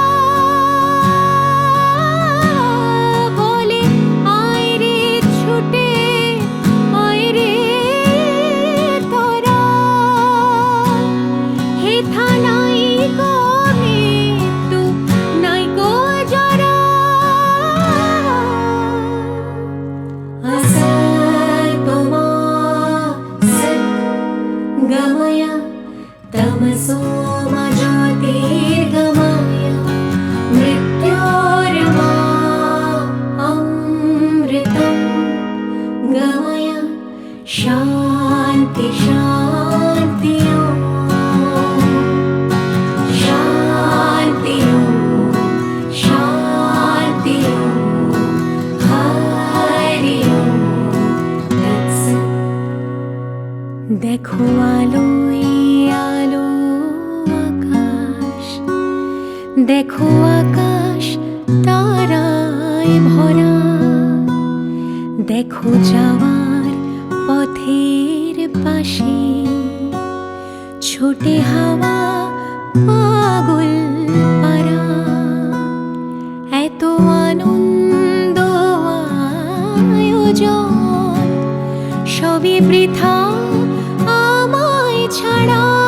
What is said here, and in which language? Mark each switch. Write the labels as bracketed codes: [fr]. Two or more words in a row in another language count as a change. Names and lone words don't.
[bn] বলে আয় রে ছুটে আয় রে তোরা, হেথা নাই গো মৃত্যু নাই গো জরা। [sa] असतो मा सद्गमय तमसो मा ज्योतिर्गमय मृत्योर्मा अमृतं गमय शान्ति शान्ति ॐ शान्ति ॐ शान्ति ॐ हरि ॐ तत्सत्। [bn] দেখো আলোয় আলো আকাশ, দেখো আকাশ তারায় ভরা, দেখো যাওয়ার পথের পাশে ছোটে হাওয়া পাগল পারা। এত আনন্দ আয়োজন সবই বৃথা আমায় ছাড়া।